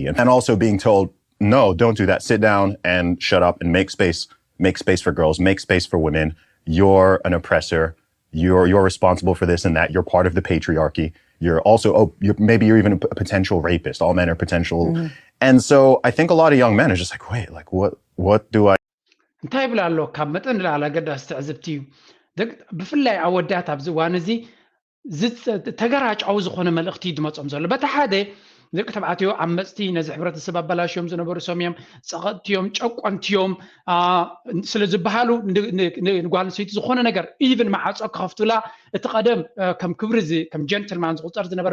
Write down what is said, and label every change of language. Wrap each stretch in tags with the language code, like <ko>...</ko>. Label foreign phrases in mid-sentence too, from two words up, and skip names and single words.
<en>And also being told, no, don't do that. Sit down and shut up and make space for girls, make space for women. You're an oppressor. You're responsible for this and that. You're part of the patriarchy. You're also, maybe you're even a potential rapist. All men are potential. And so I think a lot of young men are just like, wait, like what do I?</en> <ti>እንታይ ይብላ ኣሎ ካብ መጠን ንላዕሊ ኣገዳሲ ትዕዝብቲ እዩ ብፍላይ ኣወዳት ኣብዚ እዋን እዚ ተገራጫዊ ዝኾነ መልእኽቲ ድመፆም ዘሎ በቲ ሓደ ደቂ ተባዕትዮ ዓመፅቲ ነዚ ሕብረተሰብ ኣበላሽዮም ዝነበሩ ሰምዮም ፀቐጥትዮም ጨቆንትዮም ስለ ዝበሃሉ ንጓል ኣንስተይቲ ዝኾነ ነገር ኢቭን ማዓፆ ክኸፍቱላ እቲ ቀደም ከም ክብሪ ከም ጀንትልማን ዝቁፀር ዝነበረ</ti>